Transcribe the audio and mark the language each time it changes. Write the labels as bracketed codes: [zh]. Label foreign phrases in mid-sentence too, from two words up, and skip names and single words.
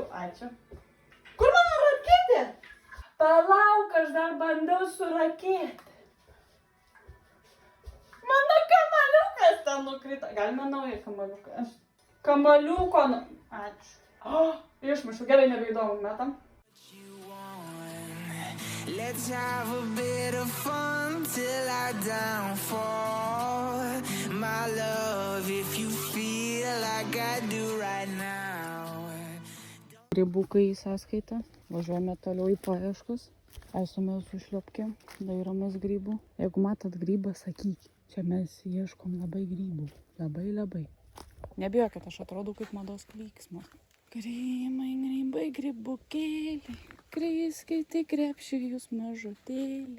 [lt] Ačiū. Kur mano raketė? Palauk, aš dar bandau su raketė. Mano kamaliukas ten nukrito. Galima naują kamaliuką. Kamaliuko. Ačiū. Išmušiu. Gerai, nebeįdomu, metam. [en] Let's have a bit of fun till I downfall. My love, if you feel like I do right now. [lt] Grybukai į sąskaitą. Važiuojame toliau į paieškas. Esame su šliopkėm, dairomės grybų. Jeigu matot grybą, sakykit. Čia mes ieškom labai grybų. Labai. Nebijokit, aš atrodau kaip mados klyksmas. Grybai, grybukėliai, kriskite krepšį jūs mažutėliai.